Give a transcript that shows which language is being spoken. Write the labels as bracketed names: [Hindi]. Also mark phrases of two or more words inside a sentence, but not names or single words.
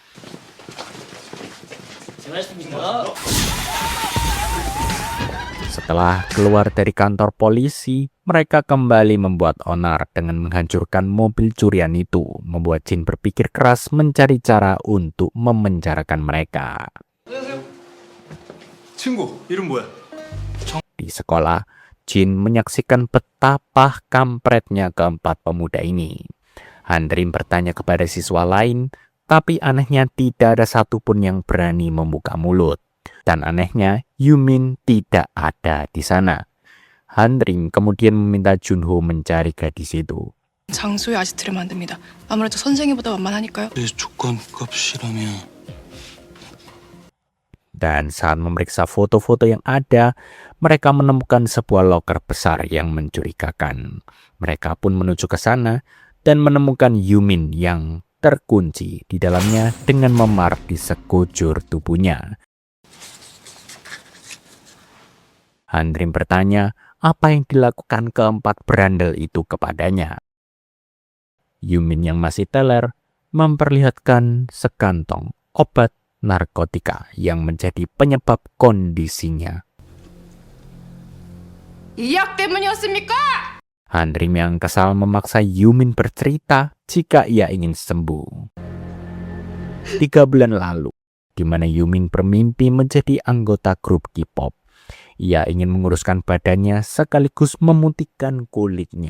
[Indonesian] Setelah keluar dari kantor polisi, mereka kembali membuat onar dengan menghancurkan mobil curian itu, membuat Jin berpikir keras mencari cara untuk memenjarakan mereka. [Korean] 친구 이름 뭐야? [Indonesian] Di sekolah, Jin menyaksikan betapa kampretnya keempat pemuda ini. Handrim bertanya kepada siswa lain, tapi anehnya tidak ada satupun yang berani membuka mulut. Dan anehnya, Yumin tidak ada di sana. Handrim kemudian meminta Junho mencari gadis itu. [Korean] 장소에 아지트를 만듭니다. 아무래도 선생님보다 만만하니까요. 내 조건 값이라면 [Indonesian] Dan saat memeriksa foto-foto yang ada, mereka menemukan sebuah loker besar yang mencurigakan. Mereka pun menuju ke sana dan menemukan Yumin yang terkunci di dalamnya dengan memar di sekujur tubuhnya. Handrim bertanya apa yang dilakukan keempat berandal itu kepadanya. Yumin yang masih teler memperlihatkan sekantong obat narkotika yang menjadi penyebab kondisinya. [Korean] 이약 때문이었습니까? [Indonesian] Handrim yang kesal memaksa Yumin bercerita jika ia ingin sembuh. 3 bulan lalu, di mana Yumin bermimpi menjadi anggota grup K-pop. Ia ingin menguruskan badannya sekaligus memutihkan kulitnya.